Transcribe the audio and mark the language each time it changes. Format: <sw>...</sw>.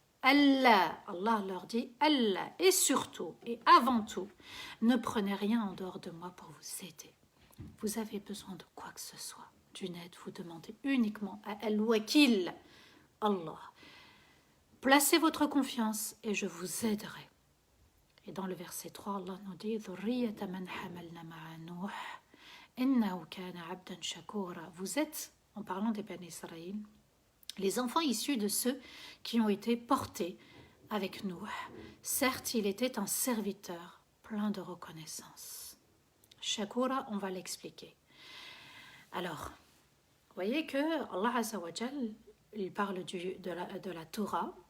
<fr>Allah leur dit, Allah, et surtout, et avant tout, ne prenez rien en dehors de moi pour vous aider. Vous avez besoin de quoi que ce soit, d'une aide, vous demandez uniquement à Al-Wakil, Allah. Placez votre confiance et je vous aiderai. Et dans le verset 3, Allah nous dit,</fr> <ar>ذُرِّيَّةَ مَنْ حَمَلْنَا مَعَ نُوحٍ إِنَّهُ كَانَ عَبْدًا شَكُورًا.</ar> <fr>Vous êtes, en parlant des Bani Israël, les enfants issus de ceux qui ont été portés avec nous. Certes, il était un serviteur plein de reconnaissance. Shakura, on va l'expliquer. Alors, vous voyez que Allah Azza wa Jal, il parle de la Torah.</fr>